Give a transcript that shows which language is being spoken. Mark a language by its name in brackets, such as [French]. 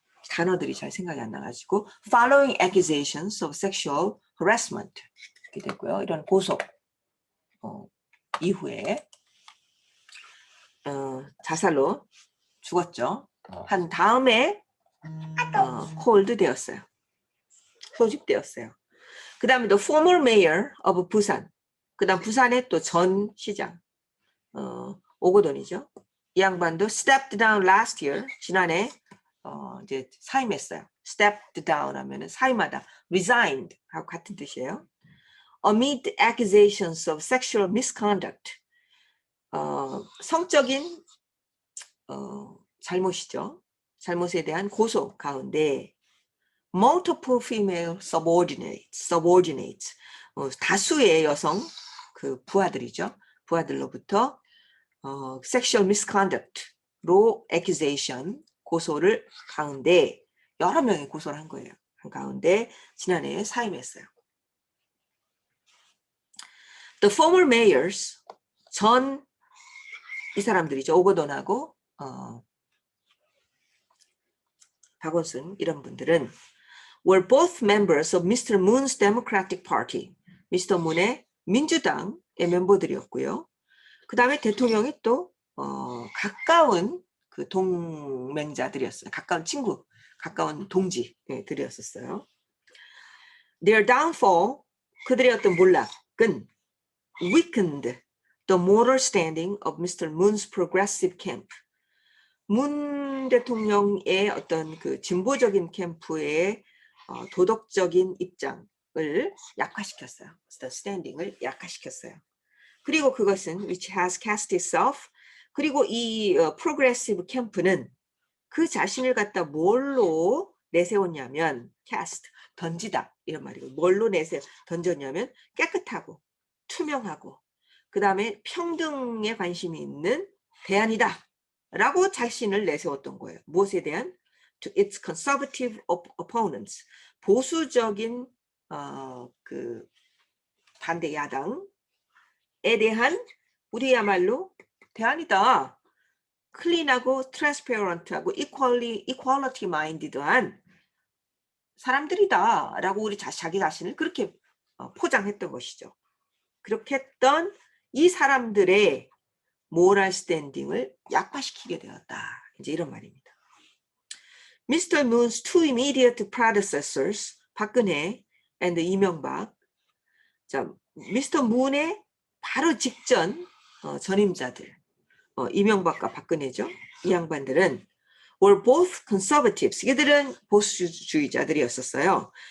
[Korean] 단어들이 잘 생각이 안 나가지고 [English] following accusations of sexual harassment [Korean] 이렇게 됐고요. 이런 고소 이후에 자살로 죽었죠. 한 다음에 홀드 되었어요. 소집되었어요. 그 다음에 [English] the former mayor of 부산. [Korean] 그 다음 부산의 또 전 시장 오거돈이죠. 이 양반도 [English] stepped down last year. [Korean] 지난해 이제 사임했어요. [English] stepped down [Korean] 하면은 사임하다. resigned 하고 같은 뜻이에요. [English] amid accusations of sexual misconduct. [Korean] 성적인 잘못이죠. 잘못에 대한 고소 가운데 [English] multiple female subordinates [Korean] 다수의 여성 그 부하들이죠. 부하들로부터 [English] sexual misconduct [Korean] 로 accusation 고소를 가운데 여러 명이 고소를 한 거예요. 한 가운데 지난해 사임했어요. [English] The former mayors [Korean] 전 이 사람들이죠. [English] 오거돈하고 박원순 [Korean] 이런 분들은 [English] were both members of Mr. Moon's Democratic Party. [Korean] 미스터 문의 민주당의 멤버들이었고요. 그 다음에 대통령이 또 가까운 그 동맹자들이었어요. 가까운 친구, 가까운 동지들이었었어요. [English] Their downfall, [Korean] 그들의 어떤 몰락은 [English] weakened the moral standing of Mr. Moon's progressive camp. [Korean] 문 대통령의 어떤 그 진보적인 캠프의 도덕적인 입장을 약화시켰어요. the standing을 약화시켰어요. 그리고 그것은 [English] which has cast itself. [Korean] 그리고 이 progressive 캠프는 그 자신을 갖다 뭘로 내세웠냐면 cast, 던지다 이런 말이고 뭘로 던졌냐면 깨끗하고 투명하고 그 다음에 평등에 관심이 있는 대안이다 라고 자신을 내세웠던 거예요. 무엇에 대한? [English] To its conservative opponents. [Korean] 보수적인 그 반대 야당에 대한 우리야말로 대안이다. 클린하고 트랜스페런트하고 이퀄리티 마인디드한 사람들이다 라고 우리 자기 자신을 그렇게 포장했던 것이죠. 그렇게 했던 이 사람들의 모럴 스탠딩을 약화시키게 되었다. 이제 이런 말입니다. Mr. [English] Moon's two immediate predecessors, 박근혜 and 이명박. [Korean] 자, 미스터 문의 바로 직전 전임자들, 이명박과 박근혜죠. 이 양반들은 [English] were both conservatives. [Korean] 이들은 보수주의자들이었었어요.